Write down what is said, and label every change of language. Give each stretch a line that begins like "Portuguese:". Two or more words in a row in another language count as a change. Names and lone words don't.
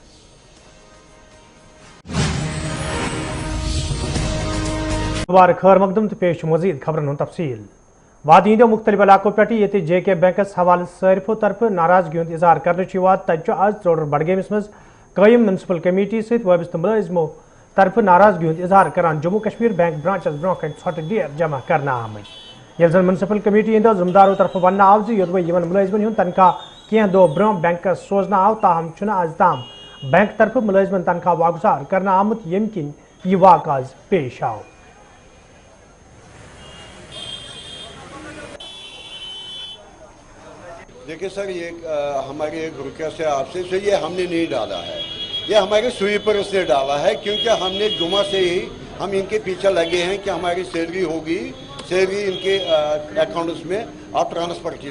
Kashmiri: दोबारा खैर मकदम तो पेश मजीद खबरन तफसील। वादी हिंदो मुख्तलिफ इलाकों पे ये JK बैंकस हवाले सारिफों तरफ नाराजगी हूं इजहार कर तज आज त्रोडर बडगेमस मज कायम म्यूनसिपल कमेटी सहित वाबस्त मुलाजिमों तरफ नाराजगी हूं इजहार करान जम्मू कश्मीर बैंक ब्रांचस ब्रोह कन छोट डेर जमा करना आमद। यह म्यूनसिपल कमेटी हिंदो जिम्मेदारों तरफ वन आव योदवे मुलाजिमन हूं तनख्वाह कह दो ब्रोह बैंक सोजन आव, ताहम आज ताम बैंक तरफ मुलाजिमन तनख्वाह वागुजार करना आमुत यम किन यह वाक़ आज पेश आव।
Hindi: देखिए सर, ये हमारी एक रुपया से आपसे से ये हमने नहीं डाला है, ये हमारे स्वीपर्स ने डाला है, क्योंकि हमने जुमा से ही हम इनके पीछे लगे हैं कि हमारी सैलरी होगी, सैलरी इनके अकाउंट्स में आप ट्रांसफर कीजिए।